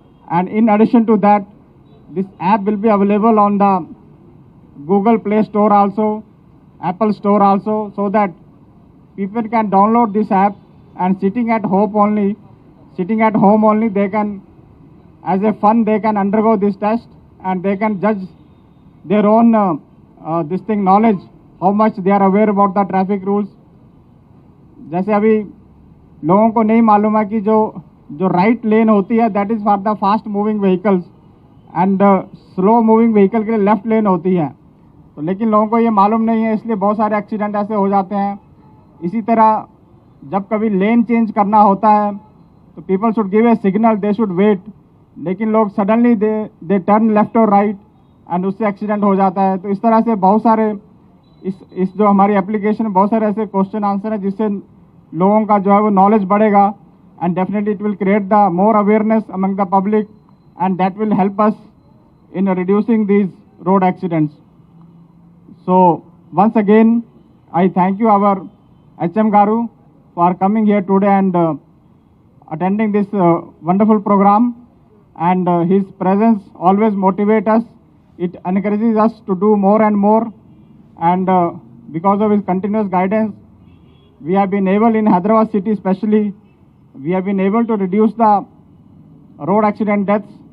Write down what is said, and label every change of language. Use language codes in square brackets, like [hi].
[en] And in addition to that, this app will be available on the Google Play Store also, Apple Store also, so that people can download this app and sitting at home only, they can, as a fun, they can undergo this test, and they can judge their own this thing knowledge, how much they are aware about the traffic rules. [hi] जैसे अभी लोगों को नहीं मालूम है कि जो right लेन होती है [en] that is for the fast moving vehicles and slow moving vehicle [hi] के लिए लेफ्ट लेन होती है, तो लेकिन लोगों को ये मालूम नहीं है, इसलिए बहुत सारे एक्सीडेंट ऐसे हो जाते हैं. इसी तरह जब कभी लेन चेंज करना होता है तो [en] people should give a signal, they should wait, [hi] लेकिन लोग [en] suddenly they turn left [hi] और राइट एंड उससे एक्सीडेंट हो जाता है. तो इस तरह से बहुत सारे इस जो हमारी एप्लीकेशन में बहुत सारे ऐसे क्वेश्चन आंसर है जिससे लोगों का जो है वो नॉलेज बढ़ेगा [en] And definitely it will create the more awareness among the public and that will help us in reducing these road accidents. So once again, I thank you our HM Garu for coming here today and attending this wonderful program, and his presence always motivates us. It encourages us to do more and more, and because of his continuous guidance, we have been able in Hyderabad city especially, we have been able to reduce the road accident deaths.